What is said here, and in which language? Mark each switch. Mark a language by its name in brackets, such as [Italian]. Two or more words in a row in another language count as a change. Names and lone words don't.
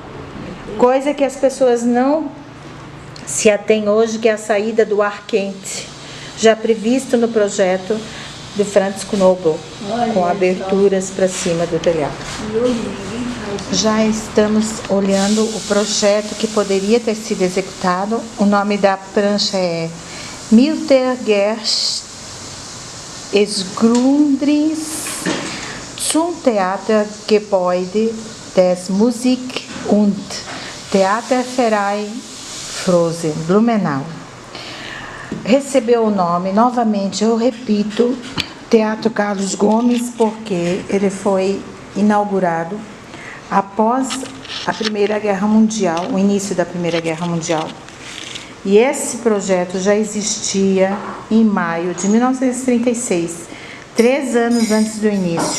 [Portuguese] Coisa que as pessoas não se atêm hoje, que é a saída do ar quente, já previsto no projeto de Franz Knobel, com aberturas para cima do telhado. Já estamos olhando o projeto que poderia ter sido executado. O nome da prancha é Miltergerst Grundriss zum Theatergebäude des Musik- und Theaterverein Frose, Blumenau. Recebeu o nome, novamente eu repito, Teatro Carlos Gomes, porque ele foi inaugurado após a Primeira Guerra Mundial, o início da Primeira Guerra Mundial. E esse projeto já existia em maio de 1936, 3 anos antes do início.